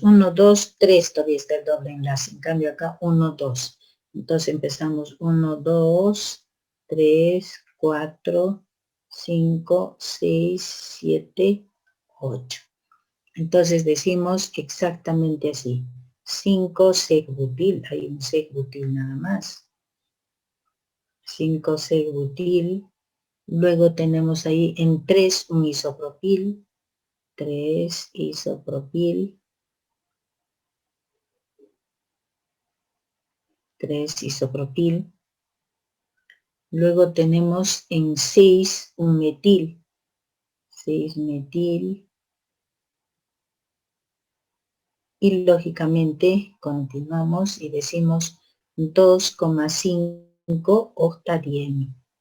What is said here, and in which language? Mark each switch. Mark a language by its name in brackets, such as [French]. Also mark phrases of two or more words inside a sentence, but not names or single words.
[Spanish] 1, 2, 3, todavía está el doble enlace. En cambio acá 1, 2. Entonces empezamos 1, 2, 3, 4, 5, 6, 7, 8. Entonces decimos exactamente así. 5 sec-butil, hay un sec-butil nada más. 5 sec-butil. Luego tenemos ahí en 3 un isopropil. 3 isopropil. 3 isopropil. Luego tenemos en 6 un metil. 6 metil. Y lógicamente continuamos y decimos 2,5 octadieno.